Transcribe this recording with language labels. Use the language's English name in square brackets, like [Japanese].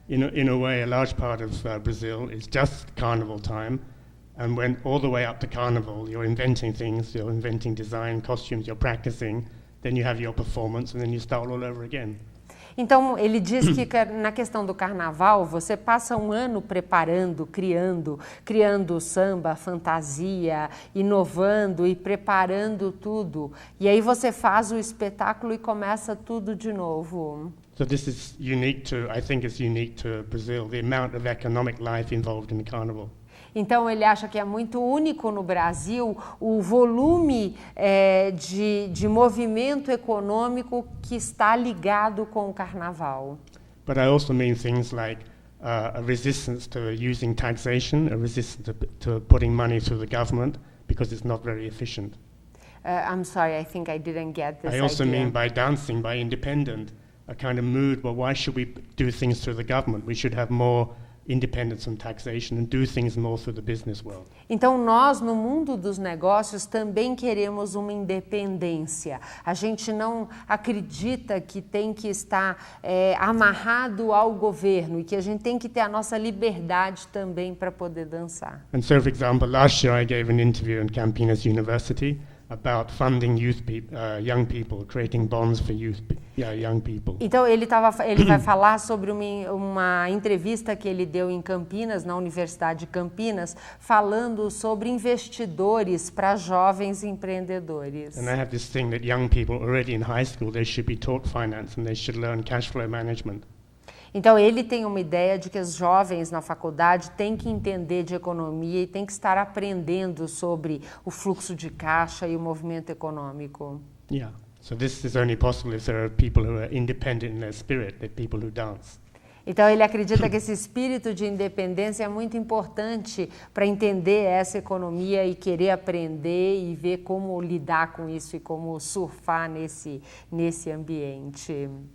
[English] In a way, a large part of Brazil is just carnival time, and when all the way up to carnival, you're inventing things, you're inventing design, costumes, you're practicing, then you have your performance, and then you start all over again. [Portuguese] Então, ele diz que na questão do carnaval, você passa um ano preparando, criando samba, fantasia, inovando e preparando tudo. E aí você faz o espetáculo e começa tudo de novo. [English] So this is unique to, I think it's unique to Brazil, the amount of economic life involved in the carnival. [Portuguese] Então, ele acha que é muito único no Brasil o volume de movimento econômico que está ligado com o carnaval. [English] But I also mean things like a resistance to using taxation, a resistance to putting money through the government because it's not very efficient. I'm sorry, I think I didn't get this I also idea. mean by dancing, by independent, a kind of mood, well, why should we do things through the government? We should have more independence from taxation and do things more through the business world. [Portuguese] Então, nós, no mundo dos negócios, também queremos uma independência. A gente não acredita que tem que estar amarrado ao governo e que a gente tem que ter a nossa liberdade também para poder dançar. [English] And so, for example, last year I gave an interview in Campinas University about funding young people, creating bonds for young people. [Portuguese] Então, ele vai falar sobre uma entrevista que ele deu em Campinas, na Universidade de Campinas, falando sobre investidores para jovens empreendedores. [English] And I have this thing that young people already in high school, they should be taught finance and they should learn cash flow management. [Portuguese] Então, ele tem uma ideia de que os jovens na faculdade têm que entender de economia e têm que estar aprendendo sobre o fluxo de caixa e o movimento econômico. [English] Yeah. So this is only possible if there are people who are independent in their spirit, they're people who dance. [Portuguese] Então, ele acredita que esse espírito de independência é muito importante para entender essa economia e querer aprender e ver como lidar com isso e como surfar nesse ambiente.